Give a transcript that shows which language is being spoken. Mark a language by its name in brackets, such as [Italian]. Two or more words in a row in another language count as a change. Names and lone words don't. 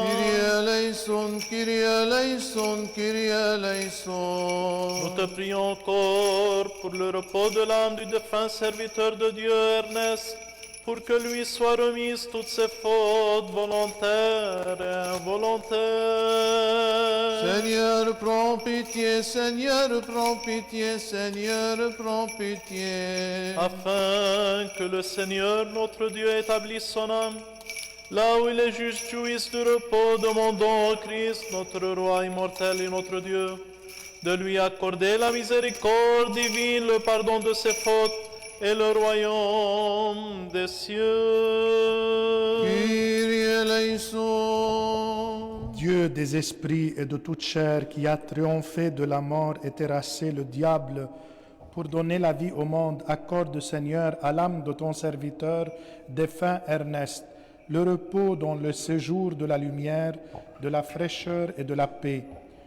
[Greek] Κύριε ἐλέησον, Κύριε ἐλέησον, Κύριε ἐλέησον. [French] Nous te prions encore pour le repos de l'âme du défunt serviteur de Dieu Ernest, pour que lui soient remises toutes ses fautes volontaires et involontaires. Seigneur, prends pitié, Seigneur, prends pitié, Seigneur, prends pitié. Afin que le Seigneur notre Dieu établisse son âme, là où il est juste jouisse du repos, demandons au Christ, notre roi immortel et notre Dieu, de lui accorder la miséricorde divine, le pardon de ses fautes et le royaume des cieux. [Greek] Κύριε ἐλέησον. [French] Dieu des esprits et de toute chair, qui a triomphé de la mort et terrassé le diable pour donner la vie au monde, accorde, Seigneur, à l'âme de ton serviteur défunt Ernest, le repos dans le séjour de la lumière, de la fraîcheur et de la paix.